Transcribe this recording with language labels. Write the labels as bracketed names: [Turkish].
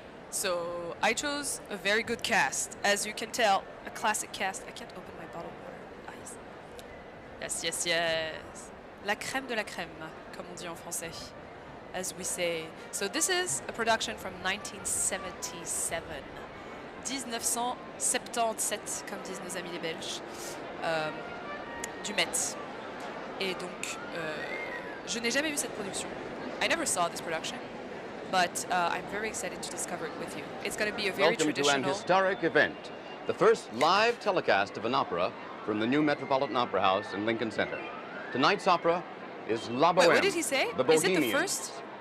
[English] So I chose a very good cast. As you can tell, a classic cast. I can't open my bottle of water. Ice. Yes, yes, yes. [French] La crème de la crème, comme on dit en français, [English] as we say. So this is a production from 1977. [French] 1977, comme disent nos amis les Belges, du Met. Et donc, je n'ai jamais vu cette production. [English] I never saw this production, but I'm very excited to discover it with you. It's going to be a very traditional... Welcome to an historic event, the first live telecast of an opera from the new Metropolitan Opera House in Lincoln Center. Tonight's opera is La Bohème. Wait, what did he say? The Is it the Bohemians. first?